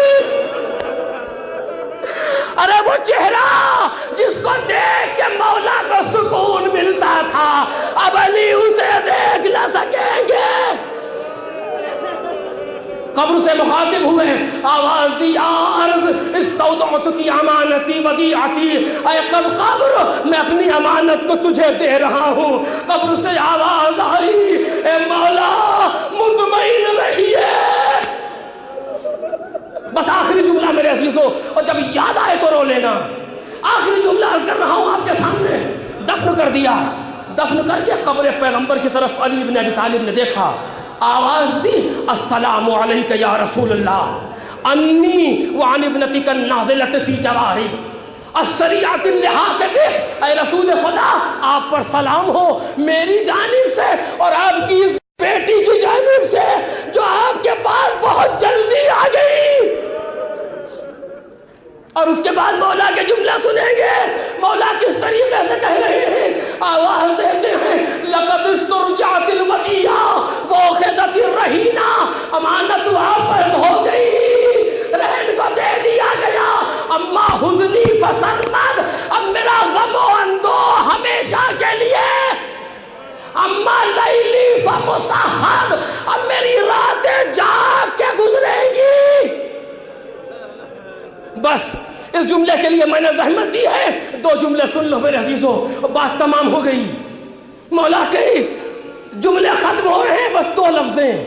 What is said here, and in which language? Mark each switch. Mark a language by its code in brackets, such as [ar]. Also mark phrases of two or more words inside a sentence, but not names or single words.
[ur] ارے وہ چہرہ جس کو دیکھ کے مولا کو سکون ملتا تھا اب علی اسے دیکھ نہ سکیں گے. قبر سے مخاطب ہوئے, آواز دی [ar] یا عرض استودعتک امانتی ودیعتی, [ur] اے قبر میں اپنی امانت کو تجھے دے رہا ہوں. قبر سے آواز آئی اے مولا مطمئن رہیے. بس آخری جملہ میرے عزیزوں, اور جب یاد آئے تو رو لینا. آخری جملہ عرض کر رہا ہوں آپ کے سامنے. دفن کر دیا, دفن کر کے قبر پیغمبر کی طرف علی بن ابی طالب نے دیکھا, آواز دی [ar] السلام علیک یا رسول اللہ انی وعن ابنتک الناضلۃ فی جواری السریعۃ اللحاق بک. [ur] اے رسول خدا آپ پر سلام ہو میری جانب سے اور آپ کی اس بیٹی کی جانب سے جو آپ کے پاس بہت جلدی آ گئی. اور اس کے بعد مولا کے جملہ سنیں گے. مولا کس طریقے سے کہہ رہے ہیں, آواز دیتے ہیں [ar] لقد استرجعت الودیعہ وأخذت الرہینہ, [ur] امانت واپس ہو گئی, رہن کو دے دیا گیا. [ar] اما حزنی فسرمد, [ur] اب میرا غم و اندوہ ہمیشہ کے لیے. [ar] اما لیلی فمسحد, [ur] اب میری راتیں جاگ کے گزریں گی. بس اس جملے کے لیے میں نے زحمت دی ہے, 2 جملے سن لو میرے عزیزوں, بات تمام ہو گئی. مولا کے جملے ختم ہو رہے ہیں, بس 2 لفظیں.